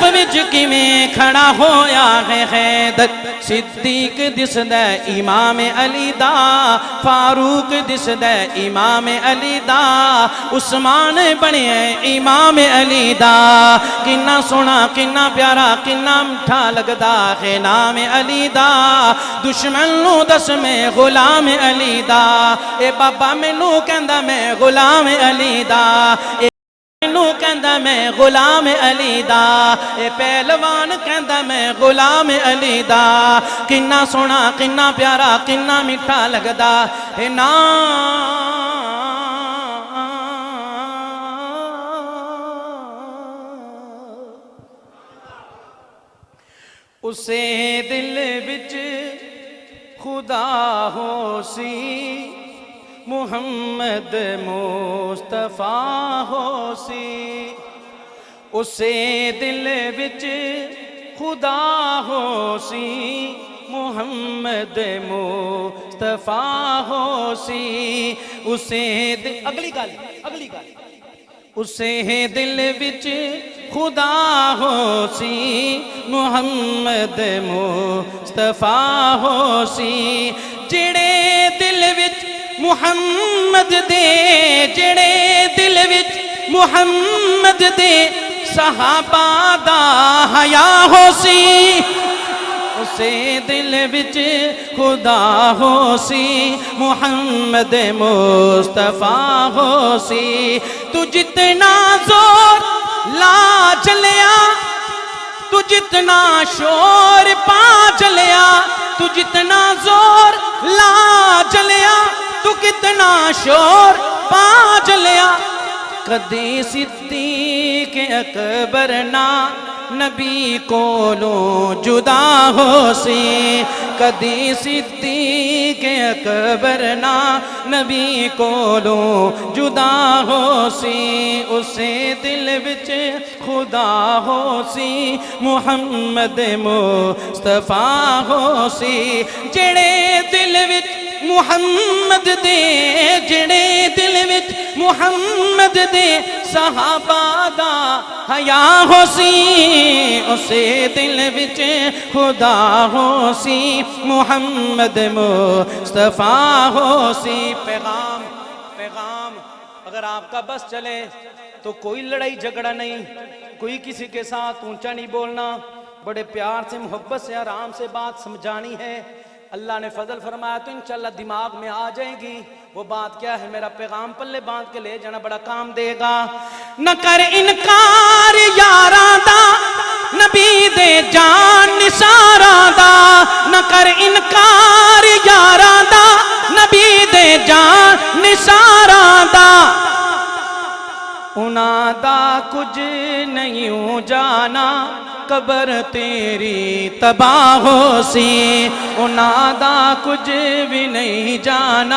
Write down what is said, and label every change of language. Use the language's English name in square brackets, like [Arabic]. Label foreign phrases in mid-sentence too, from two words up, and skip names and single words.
[Punjabi] وچ کیویں کھڑا ہویا ہے حیدر صدیق دسدا امام علی دا فاروق دسدا امام علی دا عثمان بنیا امام علی دا کنا سونا کنا پیارا کنا میٹھا لگدا ہے نام علی دا دشمن نو دس میں غلام علی دا اے بابا مینوں کہندا میں غلام علی دا مینوں کہندا میں غلام علی دا اے پہلوان کہندا میں غلام علی دا کنا سونا کنا پیارا کنا میٹھا لگدا اے نام اسے دل وچ خدا ہو سی محمد مصطفیٰ ہو سی اسے دل وچ خدا ہو سی محمد مصطفیٰ ہو سی اسے اگلی گل اسے دل وچ خدا ہو سی محمد مصطفیٰ ہو سی جڑے دل وچ محمد دے جڑے دل وچ محمد دے صحابہ دا حیا ہو سی اسے دل وچ خدا ہو سی محمد مصطفیٰ ہو سی تو جتنا زور لا چلیا تو جتنا شور پا چلیا تو جتنا زور لا چلیا تو کتنا شور پا چلیا کدی صدیق اکبر نا نبی کولوں جدا ہو سی کدی صدیق اکبر نا نبی کولوں جدا ہو سی اسے دل وچ خدا ہو سی محمد مصطفیٰ ہو سی جڑے دل وچ محمد دے جڑے دل وچ محمد دے صحابہ دا حیا ہو سی اسے دل وچ خدا ہو سی محمد مصطفیٰ ہو سی پیغام [Urdu] اگر آپ کا بس چلے تو کوئی لڑائی جھگڑا نہیں کوئی کسی کے ساتھ اونچا نہیں بولنا بڑے پیار سے محبت سے آرام سے بات سمجھانی ہے اللہ نے فضل فرمایا تو انشاءاللہ دماغ میں آ جائے گی وہ بات کیا ہے میرا پیغام پلے باندھ کے لے جانا بڑا کام دے گا [Punjabi] نہ کر انکار یاراں دا نبی دے جان نثاراں دا نہ کر انکار یاراں دا نبی دے جان نثاراں دا انہاں دا کچھ نہیں جانا قبر تیری تباہ ہو سی انہاں دا کچھ بھی نہیں جانا